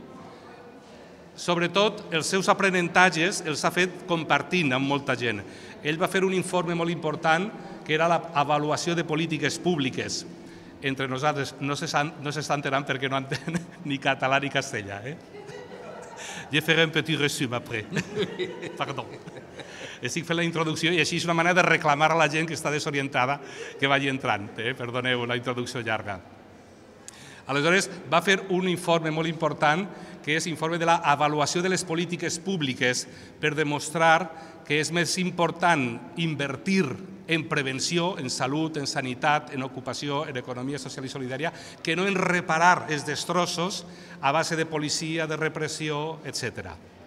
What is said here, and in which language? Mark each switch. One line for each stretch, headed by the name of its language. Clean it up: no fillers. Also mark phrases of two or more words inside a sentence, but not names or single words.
Catalan: Sobretot, els seus aprenentatges els ha fet compartint amb molta gent. Ell va fer un informe molt important que era l'avaluació de polítiques públiques. Entre nosaltres no s'està enterant perquè no entén ni català ni castellà.
French: Je ferai un petit resum après. Perdó.
Catalan: Estic fent la introducció i així és una manera de reclamar a la gent que està desorientada que vagi entrant. Perdoneu la introducció llarga. Aleshores, va fer un informe molt important, que és l'informe de l'avaluació de les polítiques públiques per demostrar que és més important invertir en prevenció, en salut, en sanitat, en ocupació, en economia social i solidària, que no en reparar els destrossos a base de policia, de repressió, etc.